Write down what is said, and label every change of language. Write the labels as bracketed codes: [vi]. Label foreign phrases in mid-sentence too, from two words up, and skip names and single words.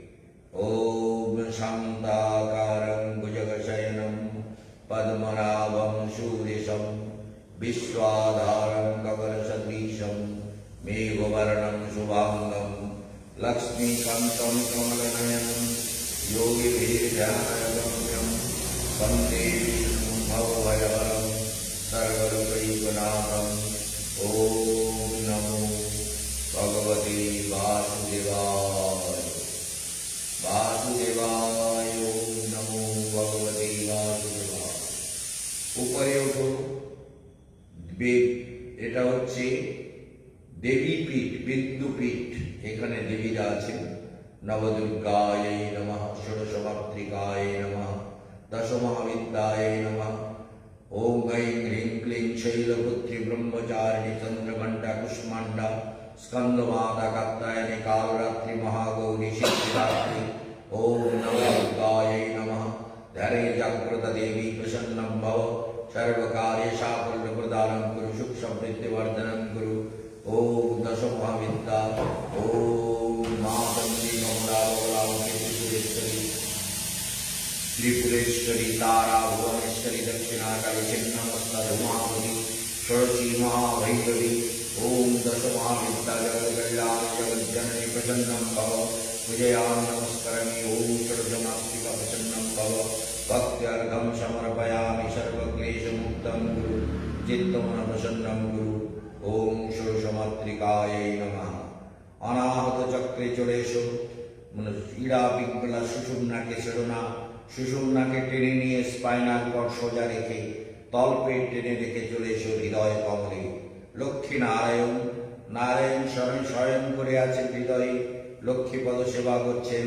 [sa] ওম শান্তাকারং ভুজগশয়নম পদ্মনাভম সুরেশম বিশ্বাধারং গগনসদৃশম মেঘবর্ণম শুভাঙ্গম লক্ষ্মীকান্तं কমলনয়নম योगिभिर्ध्यानगम्यं वन्दे विष्णुं भवभयहरं सर्वलोकैकनाथं। ॐ नमो भगवते वासुदेवाय। वासुदेवाय ॐ नमो भगवते वासुदेवाय। [bn] উপরে ওঠো। এটা হচ্ছে দেবীপীঠ, বিন্দুপীঠ। এখানে দেবীরা আছেন। [sa] নবদুর্গায় নমঃ, ষোড়শমাতৃকায় নমঃ, দশমহাবিদ্যায় নমঃ। ওম গৈং হ্রিং ক্লিং শৈলপুত্রী ব্রহ্মচারিণী চন্দ্রঘণ্টা কুষ্মাণ্ডা স্কন্দমাতা কাত্যায়নী কালরাত্রি মহাগৌরী সিদ্ধিদাত্রী। ওম নবদুর্গায় নমঃ। ধ্যানে জাগ্রত দেবী প্রসন্नं ভব, सर्वकार्य साफल्य प्रदानं कुरु, सुख समृद्धि वर्धनं कुरु। ओम दशमहाविद्या। ओम मातंगी त्रिपुरेश्वरी तारा भुवनेश्वरी दक्षिणाकाली छिन्नमस्ता धूमावती षोडशी महाभैरवी। ओम दशमहाविद्या जगत्कल्याणी जगज्जननी प्रसन्नं भव, विजयां नमस्करामि। ओम षोडशमात्रिका प्रसन्नं भव, भक्त्यर्घं समर्पयामि। सर्वक्लेशमुक्तं कुरु, चित्तमन प्रसन्नं कुरु। ओम षोडशमातृकाय नमः। [bn] অনাহত চক্রে চলে এসো। ক্রীড়া পিঙ্গলা সুষুম্নাকে ছেড়ো না। সুষুম্নাকে টেনে নিয়ে স্পাইনাল কর্ড সোজা রেখে তলপেট টেনে রেখে চলে এসো হৃদয় কমলে। লক্ষ্মী নারায়ণ, নারায়ণ শয়ন করে আছেন হৃদয়ে, লক্ষ্মীপদ সেবা করছেন।